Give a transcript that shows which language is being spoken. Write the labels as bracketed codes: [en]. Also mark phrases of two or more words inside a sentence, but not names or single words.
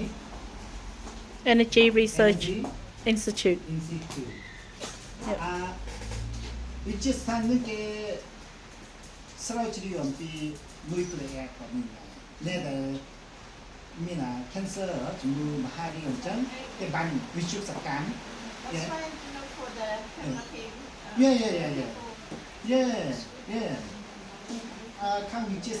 [en] Energy Research Institute. Institute. Yep. [km] វិទ្យាស្ថាននេះគេស្រាវជ្រាវអំពីនុយក្លេអ៊ែរក៏មានដែរដែលមាន cancer ជំងឺមហារីកអញ្ចឹងគេបានវិទ្យុសកម្ម [en] That's why you know for the therapy. Yeah. [km] ខាងវិទ្យា